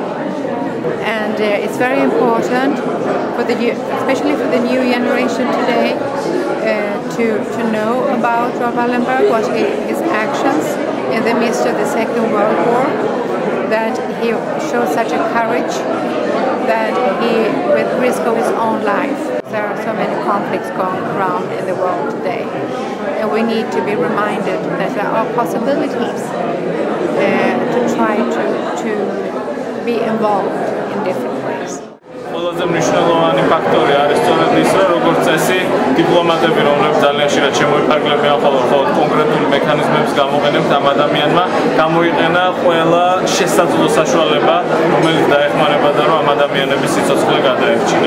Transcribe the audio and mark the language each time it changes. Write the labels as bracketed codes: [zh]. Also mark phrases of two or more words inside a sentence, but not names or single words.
[en] And it's very important, especially for the new generation today, to know about Raoul Wallenberg, what his actions in the midst of the Second World War, that he showed such a courage that he, with risk of his own life. There are so many conflicts going around in the world today, and we need to be reminded that there are possibilities to try to be involved in different ways. [ka] ყველაზე მნიშვნელოვანი ფაქტორი არის სწორედ ის, რომ როგორც წესი, დიპლომატები, რომლებიც ძალიან ხშირად შემოიფარგლებიან ხოლმე კონკრეტული მექანიზმების გამოყენებით, ამ ადამიანმა გამოიყენა ყველა შესაძლო საშუალება, რომელიც დაეხმარება და რომ ამ ადამიანების სიცოცხლე გადაერჩინა.